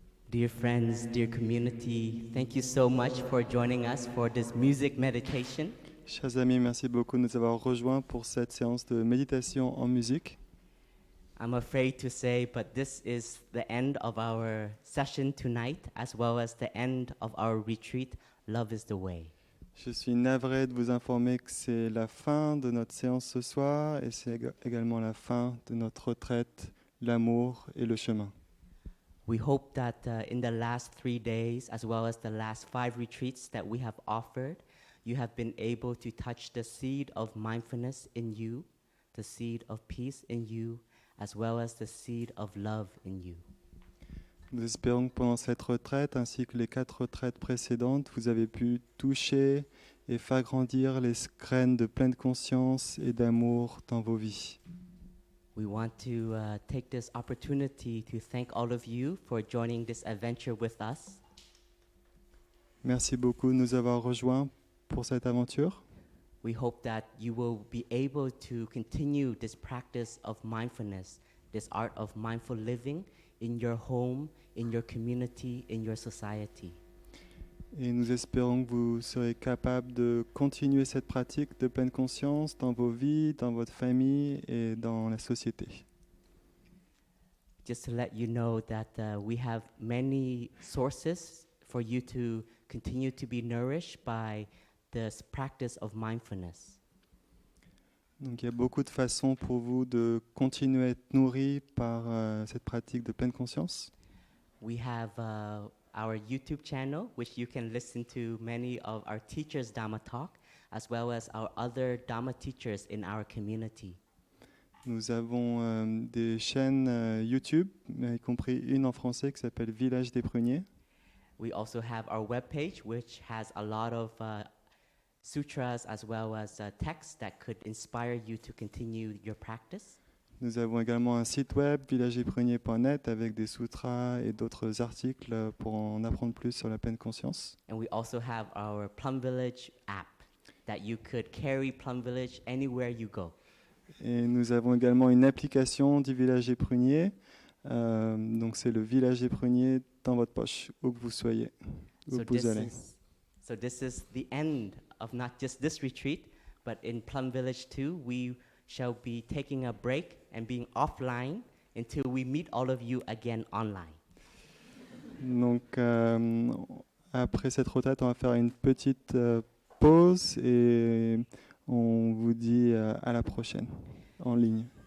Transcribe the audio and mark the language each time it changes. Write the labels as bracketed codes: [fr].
[en] Dear friends, dear community, thank you so much for joining us for this music meditation. [fr] Chers amis, merci beaucoup de nous avoir rejoints pour cette séance de méditation en musique. [en] I'm afraid to say, but this is the end of our session tonight, as well as the end of our retreat, Love is the Way. [fr] Je suis navré de vous informer que c'est la fin de notre séance ce soir et c'est également la fin de notre retraite, l'amour et le chemin. [en] We hope that in the last 3 days, as well as the last 5 retreats that we have offered, you have been able to touch the seed of mindfulness in you, the seed of peace in you, as well as the seed of love in you. [fr] Nous espérons que pendant cette retraite, ainsi que les 4 retraites précédentes, vous avez pu toucher et faire grandir les graines de pleine conscience et d'amour dans vos vies. [en] We want to take this opportunity to thank all of you for joining this adventure with us. [fr] Merci beaucoup de nous avoir rejoints pour cette aventure. [en] We hope that you will be able to continue this practice of mindfulness, this art of mindful living in your home, in your community, in your society. [fr] Et nous espérons que vous serez capable de continuer cette pratique de pleine conscience dans vos vies, dans votre famille et dans la société. [en] Just to let you know that we have many sources for you to continue to be nourished by this practice of mindfulness. [fr] Donc il y a beaucoup de façons pour vous de continuer à être nourris par cette pratique de pleine conscience. [en] We have our YouTube channel, which you can listen to many of our teachers' Dhamma talk, as well as our other Dhamma teachers in our community. [fr] Nous avons des chaînes YouTube, y compris une en français qui s'appelle Village des Pruniers. [en] We also have our webpage, which has a lot of sutras as well as texts that could inspire you to continue your practice. [fr] Nous avons également un site web, villagedespruniers.net, avec des sutras et d'autres articles pour en apprendre plus sur la pleine conscience. [en] And we also have our Plum Village app that you could carry Plum Village anywhere you go. [fr] Et nous avons également une application du Village des Pruniers. Donc c'est le Village des Pruniers dans votre poche, où que vous soyez, où que vous allez. [en] So this is the end of not just this retreat, but in Plum Village too, we shall be taking a break and being offline until we meet all of you again online. [fr] Donc après cette retraite, on va faire une petite pause et on vous dit à la prochaine en ligne.